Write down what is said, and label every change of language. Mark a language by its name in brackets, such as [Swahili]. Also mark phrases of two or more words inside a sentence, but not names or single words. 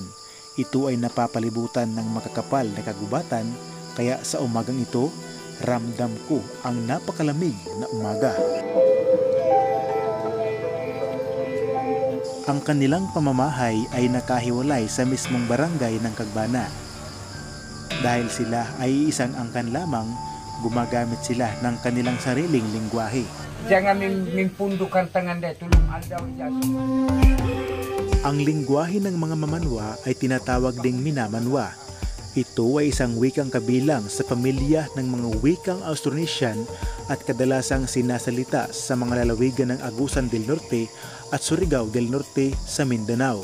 [Filipino] Ito ay napapalibutan ng makakapal na kagubatan, kaya sa umagang ito, ramdam ko ang napakalamig na umaga. Ang kanilang pamamahay ay nakahiwalay sa mismong barangay ng Kagbana. Dahil sila ay isang angkan lamang, gumagamit sila ng kanilang sariling lingwahe. [Mamanwa] Jangan mimpundukan tangan deh tulung aldaw dyan. [Filipino] Ang lingwahe ng mga Mamanwa ay tinatawag ding Minamanwa. Ito ay isang wikang kabilang sa pamilya ng mga wikang Austronesian at kadalasang sinasalita sa mga lalawigan ng Agusan del Norte at Surigao del Norte sa Mindanao.